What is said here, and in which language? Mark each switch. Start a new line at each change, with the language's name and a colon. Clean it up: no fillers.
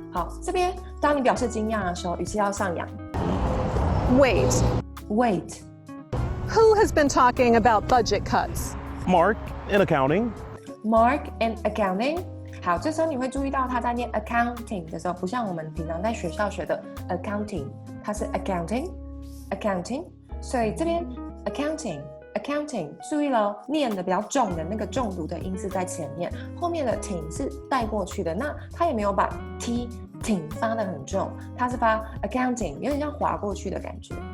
Chinese: 好，这边当你表示惊讶的时候，语气要上扬。
English: Wait. Who has been talking about budget cuts? Mark in accounting. Mark and accounting.
Chinese: 好，这时候你会注意到他在念 accounting 的时候，不像我们平常在学校学的 accounting， 它是 accounting， 所以这边 accounting， 注意了，念的比较重的那个重读的音是在前面，后面的挺是带过去的，那他也没有把 t 挺发得很重，他是发 accounting， 有点像滑过去的感觉。